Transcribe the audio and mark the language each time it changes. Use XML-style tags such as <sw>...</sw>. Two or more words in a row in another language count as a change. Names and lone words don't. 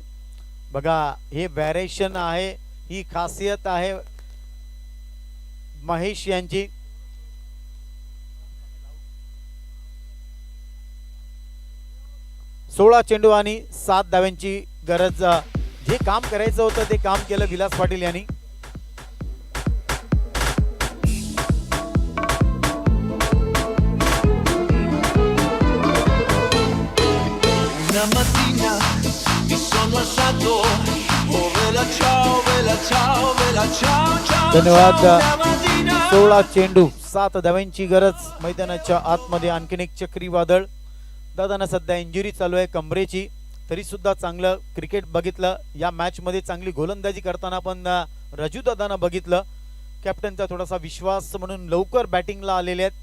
<mr>बघा, हे व्हेरिएशन आहे, ही खासियत आहे महेश यांची. सोळा चेंडू आणि 7 धाव्यांची गरज. जे काम करायचं होतं ते काम केलं विलास पाटील यांनी.</mr> <it>Una mattina mi sono alzato, oh bella ciao, bella ciao, bella ciao, ciao.</it> <mr>धन्यवाद.</mr> <it>Una mattina</it> <mr>16 चेंडू 7 धाव्यांची गरज. मैदानाच्या आतमध्ये आणखीन एक चक्रीवादळ. दादांना सध्या इंजुरी चालू आहे कमरेची, तरी सुद्धा चांगलं क्रिकेट बघितलं. या मॅच मध्ये चांगली गोलंदाजी करताना पण राजू दादांना बघितलं. कॅप्टनचा थोडासा विश्वास म्हणून लवकर बॅटिंगला आलेले आहेत.</mr>